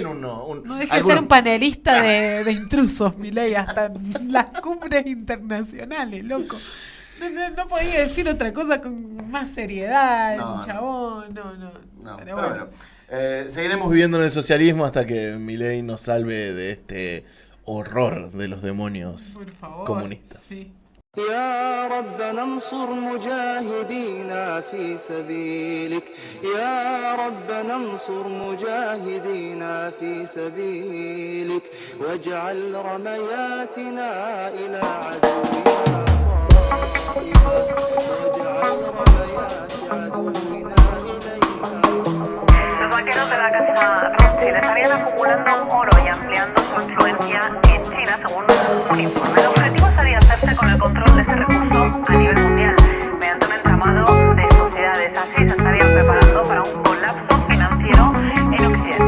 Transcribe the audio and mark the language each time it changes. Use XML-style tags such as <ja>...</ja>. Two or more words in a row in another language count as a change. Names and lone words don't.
<es>no deja de ser un panelista de intrusos, Milei, hasta en las cumbres internacionales, loco. No podía decir otra cosa con más seriedad, chabón, no. Pero bueno. Seguiremos viviendo en el socialismo hasta que Milei nos salve de este horror de los demonios comunistas. Sí.</es> <ar>يا ربنا انصر مجاهدينا في سبيلك يا ربنا انصر مجاهدينا في سبيلك واجعل رمياتنا إلى عدونا صائبة واجعل رميات عدونا</ar> <es>Los vaqueros de la casa Rothschild estarían acumulando oro y ampliando su influencia en China, según un informe. El objetivo sería hacerse con el control de ese recurso a nivel mundial, mediante un entramado de sociedades. Así se estarían preparando para un colapso financiero en Occidente.</es>